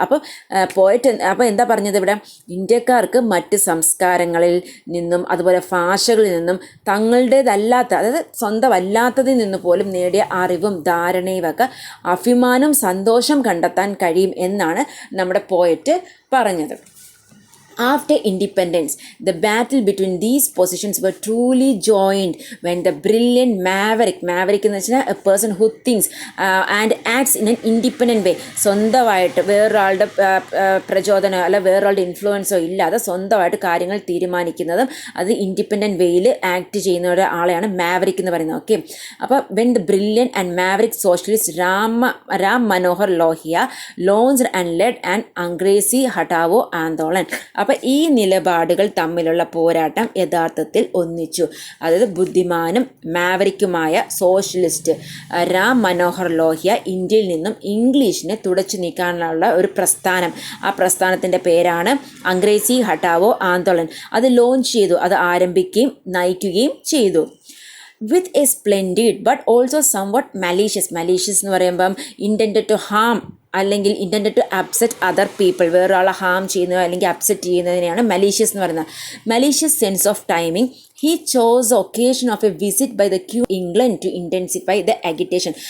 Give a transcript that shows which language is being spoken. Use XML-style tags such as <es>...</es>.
<ml>അപ്പോൾ എന്താ പറഞ്ഞത് ഇവിടെ? ഇന്ത്യക്കാർക്ക് മറ്റ് സംസ്കാരങ്ങളിൽ നിന്നും അതുപോലെ ഭാഷകളിൽ നിന്നും തങ്ങളുടേതല്ലാത്ത, അതായത് സ്വന്തമല്ലാത്തതിൽ നിന്ന് പോലും നേടിയ അറിവും ധാരണയും ഒക്കെ അഭിമാനം സന്തോഷം കണ്ടെത്താൻ കഴിയും എന്നാണ് നമ്മുടെ പോയറ്റ് പറഞ്ഞത്.</ml> <en>After independence, the battle between these positions were truly joined when the brilliant maverick</en> <ml>എന്ന് വെച്ചാൽ</ml> <en>a person who thinks and acts in an independent way,</en> <ml>സ്വന്തമായിട്ട് വേറൊരാളുടെ പ്രചോദനമോ അല്ല വേറൊരാളുടെ ഇൻഫ്ലുവൻസോ ഇല്ലാതെ സ്വന്തമായിട്ട് കാര്യങ്ങൾ തീരുമാനിക്കുന്നതും അത് ഇൻഡിപെൻഡൻറ്റ് വേയിൽ ആക്ട് ചെയ്യുന്ന ഒരാളെയാണ് മാവറിക് എന്ന് പറയുന്നത്. ഓക്കെ, അപ്പോൾ</ml> <en>when the brilliant and maverick socialist Ram Manohar Lohia launched and led an Angrezi Hatao Andolan.</en> <ml>അപ്പോൾ ഈ നിലപാടുകൾ തമ്മിലുള്ള പോരാട്ടം യഥാർത്ഥത്തിൽ ഒന്നിച്ചു. അതായത് ബുദ്ധിമാനും മാവരിക്കുമായ സോഷ്യലിസ്റ്റ് രാം മനോഹർ ലോഹ്യ ഇന്ത്യയിൽ നിന്നും ഇംഗ്ലീഷിനെ തുടച്ചു നീക്കാനുള്ള ഒരു പ്രസ്ഥാനം, ആ പ്രസ്ഥാനത്തിൻ്റെ പേരാണ് അംഗ്രേസി ഹഠാവോ ആന്തോളൻ. അത് ലോഞ്ച് ചെയ്തു, അത് ആരംഭിക്കുകയും നയിക്കുകയും ചെയ്തു.</ml> <en>with a splendid but also somewhat malicious</en> <ml>എന്ന് പറയുമ്പം</ml> <en>intended to harm അല്ലെങ്കിൽ intended to upset other people,</en> <ml>വേറൊരാളെ ഹാം ചെയ്യുന്നതോ അല്ലെങ്കിൽ അപ്സെറ്റ് ചെയ്യുന്നതിനെയാണ് മലീഷ്യസ് എന്ന് പറയുന്നത്.</ml> <en>Malicious sense of timing. He chose the occasion of a visit by the Queen of England to intensify the agitation.</en>